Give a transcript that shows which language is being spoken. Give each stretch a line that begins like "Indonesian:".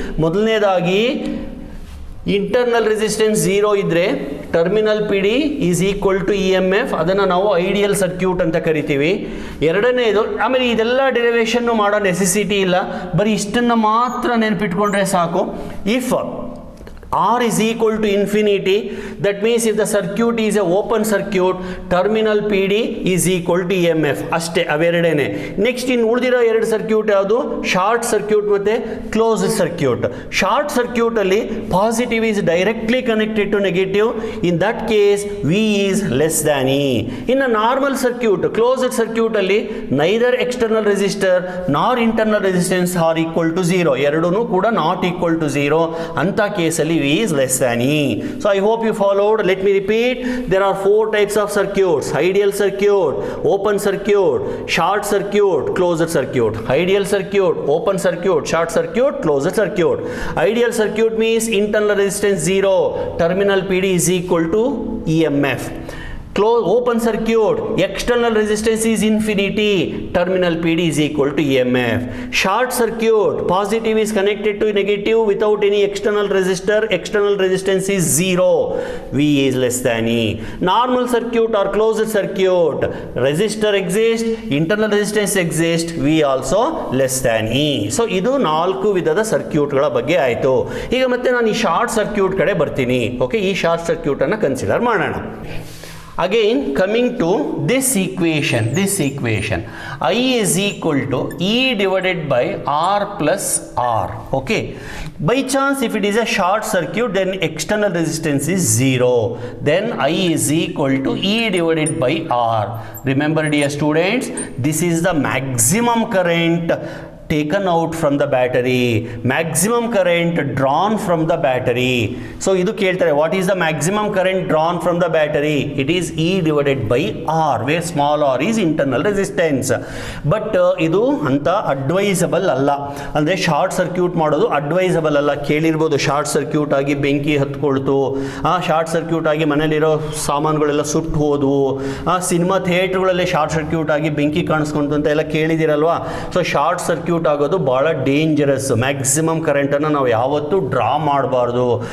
Kannada: ಮೊದಲನೇದಾಗಿ internal resistance zero ಇದ್ದರೆ
English: terminal P D is equal to E M F,
Kannada: ಅದನ್ನು ನಾವು ಐಡಿಯಲ್ ಸರ್ಕ್ಯೂಟ್ ಅಂತ ಕರಿತೀವಿ. ಎರಡನೇದು, ಆಮೇಲೆ ಇದೆಲ್ಲ ಡೆರಿವೇಷನ್ನು ಮಾಡೋ ನೆಸೆಸಿಟಿ ಇಲ್ಲ, ಬರೀ ಇಷ್ಟನ್ನು ಮಾತ್ರ ನೆನಪಿಟ್ಕೊಂಡ್ರೆ ಸಾಕು.
English: If R is equal to infinity, that means if the circuit is a open circuit, terminal PD is equal to EMF.
Kannada: ಅಷ್ಟೇ, ಅವೆರಡೇನೆ. ನೆಕ್ಸ್ಟ್ ಇನ್ನು ಉಳಿದಿರೋ 2 ಸರ್ಕ್ಯೂಟ್ ಯಾವುದು? ಶಾರ್ಟ್ ಸರ್ಕ್ಯೂಟ್ ಮತ್ತು ಕ್ಲೋಸ್ಡ್ ಸರ್ಕ್ಯೂಟ್. ಶಾರ್ಟ್ ಸರ್ಕ್ಯೂಟ್ ಅಲ್ಲಿ
English: Positive is directly connected to negative, in that case V is less than E. ಇನ್ನು normal circuit, closed circuit ಅಲ್ಲಿ neither external resistor nor internal resistance are equal to zero,
Kannada: ಎರಡೂ ಕೂಡ
English: Not equal to zero.
Kannada: ಅಂತ ಕೇಸಲ್ಲಿ
English: V is less than E. So I hope you followed. Let me repeat. There are 4 types of circuits: ideal circuit, open circuit, short circuit, closed circuit. Ideal circuit, open circuit, short circuit, closed circuit. Ideal circuit means internal resistance 0, terminal PD is equal to EMF. Open circuit, external resistance is infinity, terminal PD is equal to EMF. Short circuit, positive is connected to negative without any external resistor, external resistance is 0, V is less than E. Normal circuit or closed circuit, resistor exists, internal resistance exists, V also less than E.
Kannada: So ಇದು 4 ವಿಧದ ಸರ್ಕ್ಯೂಟ್ಗಳ ಬಗ್ಗೆ ಆಯಿತು. ಈಗ ಮತ್ತೆ ನಾನು ಈ short circuit ಕಡೆ ಬರ್ತೀನಿ. ಓಕೆ, ಈ ಶಾರ್ಟ್ ಸರ್ಕ್ಯೂಟ್ ಅನ್ನು ಕನ್ಸಿಡರ್ ಮಾಡೋಣ.
English: Again, coming to this equation, I is equal to E divided by R plus R. Okay, by chance if it is a short circuit, then external resistance is 0, then I is equal to E divided by R. Remember dear students, this is the maximum current taken out from the battery, maximum current drawn from the battery. So
Kannada: idu keltare,
English: what is the maximum current drawn from the battery? It is E divided by R, where small r is internal resistance. But
Kannada: idu anta advisable alla, andre short circuit ಮಾಡೋದು advisable ಅಲ್ಲ. ಕೇಳಿರ್ಬೋದು short circuit ಆಗಿ ಬೆಂಕಿ ಹತ್ಕೊಳ್ತು, short circuit ಆಗಿ ಮನೇಲಿರೋ ಸಾಮಾನುಗಳೆಲ್ಲ ಸುಟ್ಟು ಹೋದವು, cinema ಥಿಯೇಟರ್ಗಳಲ್ಲಿ short circuit ಆಗಿ ಬೆಂಕಿ ಕಾಣಿಸ್ಕೊಂತು ಅಂತ ಎಲ್ಲ ಕೇಳಿದಿರಲ್ವಾ. ಸೊ ಶಾರ್ಟ್ ಸರ್ಕ್ಯೂಟ್ ಆಗೋದು ಬಹಳ ಡೇಂಜರಸ್. ಮ್ಯಾಕ್ಸಿಮಮ್ ಕರೆಂಟನ್ನು ನಾವು ಯಾವತ್ತೂ ಡ್ರಾ ಮಾಡಬಾರ್ದು.